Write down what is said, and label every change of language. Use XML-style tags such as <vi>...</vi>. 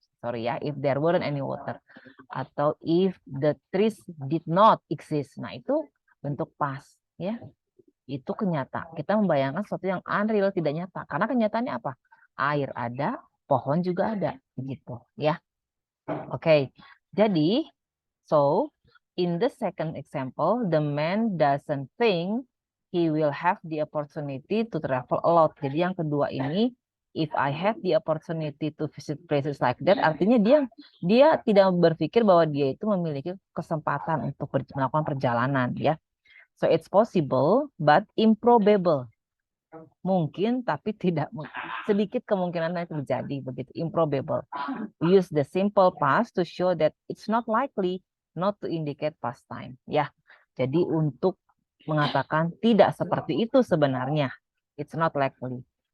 <en>Sorry ya, if there weren't any water.</en> <id>Atau</id> <en>if the trees did not exist.</en> <id>Nah, itu bentuk past ya. Itu kenyata. Kita membayangkan sesuatu yang unreal, tidak nyata. Karena kenyataannya apa? Air ada, pohon juga ada, gitu ya. Oke. Jadi,</id> <en>so in the second example, the man doesn't think he will have the opportunity to travel a lot.</en> <id>Jadi yang kedua ini,</id> <en>if I have the opportunity to visit places like that,</en> <id>artinya dia tidak berpikir bahwa dia itu memiliki kesempatan untuk melakukan perjalanan ya.</id> <en>So it's possible but improbable.</en> <id>Mungkin tapi tidak sedikit kemungkinan itu terjadi begitu, improbable.</id> <en>We use the simple past to show that it's not likely, not to indicate past time ya.</en> <id>Jadi untuk mengatakan tidak seperti itu sebenarnya,</id> <en>it's not likely.</en>